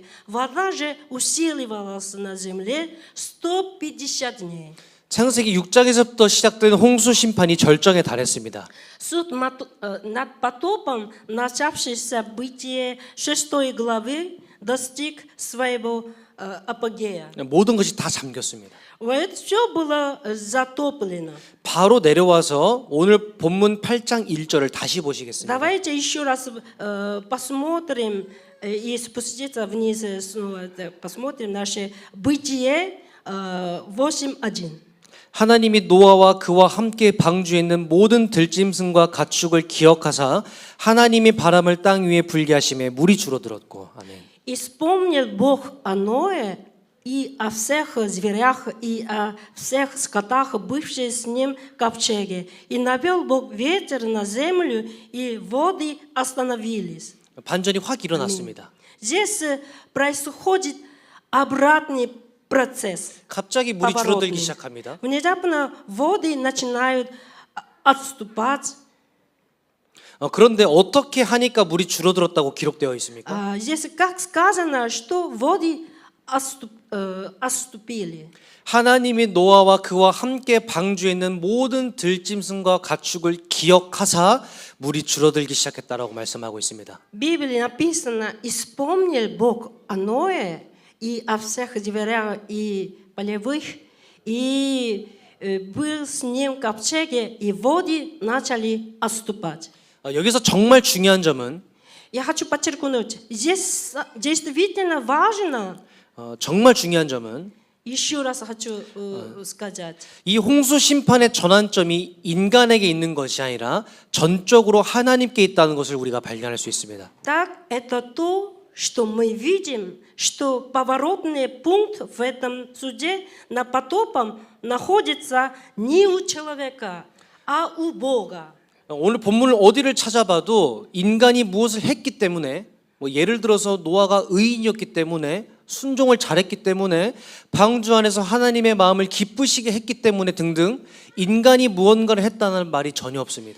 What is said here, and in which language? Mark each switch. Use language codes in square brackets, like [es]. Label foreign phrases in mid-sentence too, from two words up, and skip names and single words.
[ru] Вода же усиливалась на земле 150 дней. [ko] 창세기 6장에서부터 시작된 홍수 심판이 절정에 달했습니다. [ru] Суд над потопом, начавшийся в Бытие 6 главы, достиг своего апогея. [ko] 모든 것이 다 잠겼습니다. [ru] Это все было затоплено. [ko] 바로 내려와서 오늘 본문 8장 1절을 다시 보시겠습니다. [ru] Давайте еще раз посмотрим и спуститься вниз, снова посмотрим наше Бытие 8.1. [ko] 하나님이 노아와 그와 함께 방주에 있는 모든 들짐승과 가축을 기억하사 하나님이 바람을 땅 위에 불게 하심에 물이 줄어들었고. 아멘. [ru] И вспомнил Бог о Ное и о всех зверях, и о всех скотах, бывших с ним в ковчеге. И навел Бог ветер на землю, и воды остановились. [ko] 반전이 확 일어났습니다. [ru] Здесь происходит обратный процесс. [ko] 갑자기 물이 [ru] поворотный. [ko] 줄어들기 시작합니다. [ru] Внезапно воды начинают отступать. [ko] 그런데 어떻게 하니까 물이 줄어들었다고 기록되어 있습니까? [ru] Здесь как сказано, что воды отступили. [ko] 하나님이 노아와 그와 함께 방주에 있는 모든 들짐승과 가축을 기억하사 물이 줄어들기 시작했다라고 말씀하고 있습니다. [ru] В Библии написано, и вспомнил Бог о Ное и о всех зверях и полевых, и был с ним в ковчеге, и воды начали отступать. [ko] 여기서 정말 중요한 점은 [ru] Я хочу подчеркнуть, здесь действительно важно, [ko] 정말 중요한 점은 [ru] еще раз хочу сказать, [ko] 이 홍수 심판의 전환점이 인간에게 있는 것이 아니라 전적으로 하나님께 있다는 것을 우리가 발견할 수 있습니다. [ru] так это то, что мы видим, что поворотный пункт в этом суде над потопом находится не у человека, а у Бога. [ko] 오늘 본문을 어디를 찾아봐도 인간이 무엇을 했기 때문에 예를 들어서 노아가 의인이었기 때문에 순종을 잘했기 때문에 방주 안에서 하나님의 마음을 기쁘시게 했기 때문에 등등 인간이 무언가를 했다는 말이 전혀 없습니다.